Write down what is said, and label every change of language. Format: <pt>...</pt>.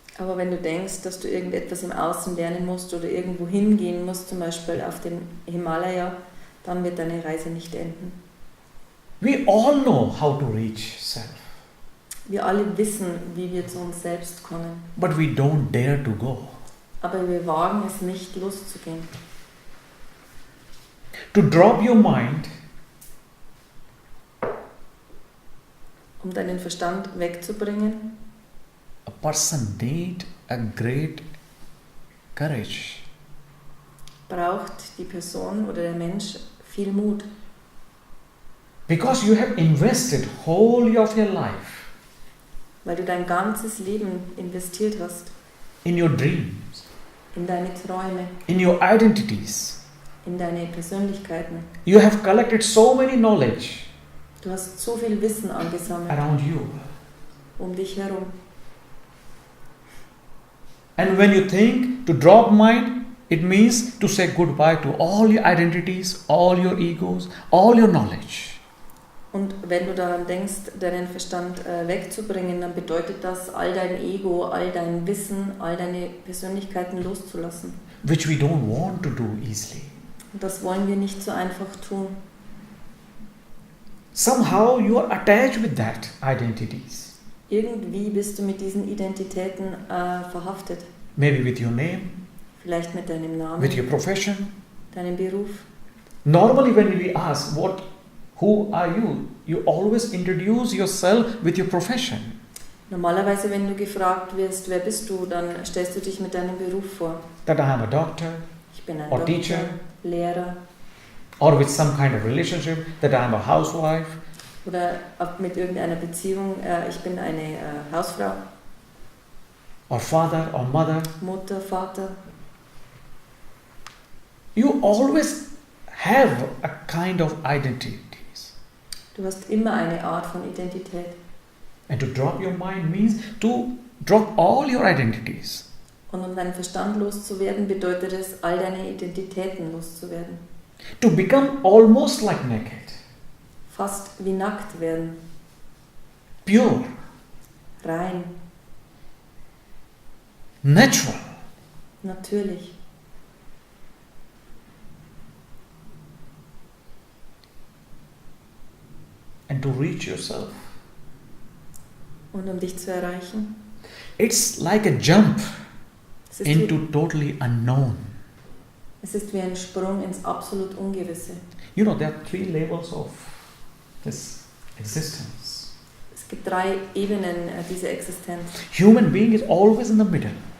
<de>Aber wenn du denkst, dass du irgendetwas im Außen lernen musst oder irgendwo hingehen musst, zum Beispiel auf den Himalaya, dann wird deine Reise nicht enden.</de> <en>We all know how to reach self,</en> <de>Wir alle wissen, wie wir zu uns selbst kommen,</de> <en>but we don't dare to go.</en> <de>aber wir wagen es nicht, loszugehen.</de> <en>To drop your mind,</en> <de>Um deinen Verstand wegzubringen,</de> <en>a person need a great courage.</en> <de>braucht die Person oder der Mensch viel Mut.</de> <en>Because you have invested whole of your life</en> <de>Weil du dein ganzes Leben investiert hast</de> <en>in your dreams,</en> <de>in deine Träume,</de> <en>in your identities.</en> <de>in deine Persönlichkeiten.</de> <en>You have collected so many knowledge</en> <de>Du hast so viel Wissen angesammelt</de> <en>around you.</en> <de>um dich herum.</de> <en>And when you think to drop mind, it means to say goodbye to all your identities, all your egos, all your knowledge.</en> <de>Und wenn du daran denkst, deinen Verstand wegzubringen, dann bedeutet das, all dein Ego, all dein Wissen, all deine Persönlichkeiten loszulassen.</de> <en>Which we don't want to do easily.</en> <de>Und das wollen wir nicht so einfach tun.</de> <en>Somehow you are attached with that identities.</en> <de>Irgendwie bist du mit diesen Identitäten verhaftet.</de> <en>Maybe with your name,</en> <de>Vielleicht mit deinem Namen,</de> <en>with your profession.</en> <de>deinem Beruf.</de> <en>Normally when we ask, who are you? You always introduce yourself with your profession.</en> <de>Normalerweise, wenn du gefragt wirst, wer bist du, dann stellst du dich mit deinem Beruf vor.</de> <en>That I am a doctor,</en> <de>Ich bin ein</de> <en>or</en> <de>Doktor,</de> <en>teacher,</en> <de>Lehrer</de> <en>or with some kind of relationship, that I am a housewife,</en> <de>oder mit irgendeiner Beziehung. Ich bin eine Hausfrau,</de> <en>or father or mother.</en> <de>Mutter, Vater.</de> <en>You always have a kind of identities.</en> <de>Du hast immer eine Art von Identität.</de> <en>And to drop your mind means to drop all your identities.</en> <de>Und um deinen Verstand loszuwerden, bedeutet es, all deine Identitäten loszuwerden.</de> <en>To become almost like naked.</en> <de>Fast wie nackt werden.</de> <en>Pure.</en> <de>Rein.</de> <en>Natural.</en> <de>Natürlich.</de> <en>And to reach yourself.</en> <de>Und um dich zu erreichen,</de> <en>It's like a jump</en> <de>es ist,</de> <en>into</en> <de>wie,</de> <en>totally unknown.</en> <de>es ist wie ein Sprung ins absolut Ungewisse.</de> <en>You know, there are 3 levels of this existence.</en> <de>Es gibt 3 Ebenen dieser Existenz.</de> <en>Human being is always in the middle.</en>